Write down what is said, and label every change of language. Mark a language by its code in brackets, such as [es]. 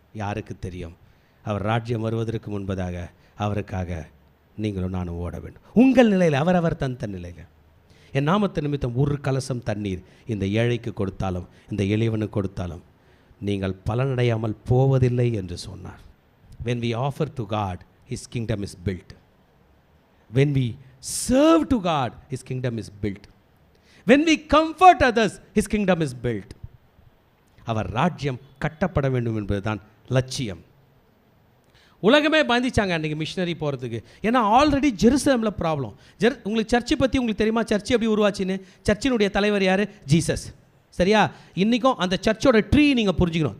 [ta] யாருக்கு தெரியும், அவர் ராஜ்யம் வருவதற்கு முன்பதாக அவருக்காக நீங்களும் நானும் ஓட வேண்டும். உங்கள் நிலையில், அவரவர் தன் நிலையில். என் நாமத்து நிமித்தம் ஒரு கலசம் தண்ணீர் இந்த ஏழைக்கு கொடுத்தாலும் இந்த எளியவனுக்கு கொடுத்தாலும் நீங்கள் பலனடையாமல் போவதில்லை என்று சொன்னார். [en] When we offer to God, His kingdom is built. When we serve to God, His kingdom is built. When we comfort others, His kingdom is built. [ta] அவர் ராஜ்யம் கட்டப்பட வேண்டும் என்பதுதான் லட்சியம். உலகமே பாதிச்சாங்க அன்றைக்கி மிஷினரி போகிறதுக்கு. ஏன்னா ஆல்ரெடி ஜெருசலேமில் ப்ராப்ளம். உங்களுக்கு சர்ச்சை பற்றி உங்களுக்கு தெரியுமா? சர்ச்சு எப்படி உருவாச்சுன்னு? சர்ச்சினுடைய தலைவர் யார்? ஜீசஸ். சரியா? இன்றைக்கும் அந்த சர்ச்சோட ட்ரீ நீங்கள் புரிஞ்சுக்கணும்.